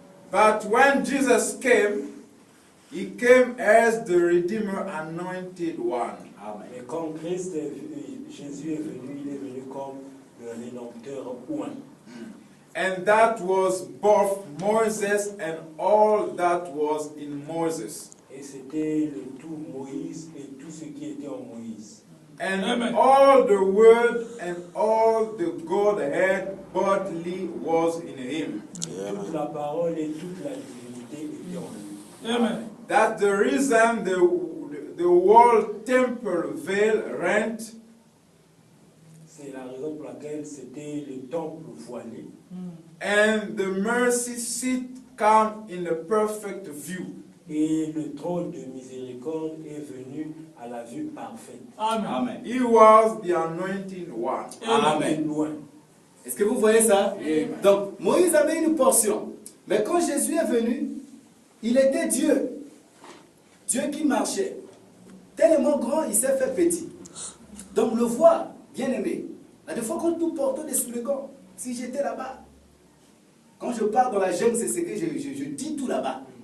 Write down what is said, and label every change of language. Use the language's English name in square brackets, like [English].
[English] But when Jesus came, he came as the Redeemer anointed one. Amen. [French] Mais quand Jésus est venu, il est venu comme le Rédempteur oint. [English] And that was both Moses and all that was in Moses. [French] Et c'était le tout Moïse et tout ce qui était en Moïse. [English] And Amen. all the word and all the Godhead bodily was in him. [French] Toute la parole et toute la divinité étaient en lui. Amen. [English] That's the reason the whole temple veil rent [French] C'est la raison pour laquelle c'était le temple voilé. [English] And the mercy seat come in a perfect view. [French] Et le trône de miséricorde est venu à la vue parfaite. [English] Amen. He was the anointing one. Amen. [French] Loin. Est-ce que vous voyez ça? Donc, Moïse avait une portion. Mais quand Jésus est venu, il était Dieu. Dieu qui marchait. Tellement grand, il s'est fait petit. Donc, le voir, bien aimé. La des fois, quand nous portons des slogans, si j'étais là-bas, quand je pars dans la jungle, c'est ce que je dis tout là-bas.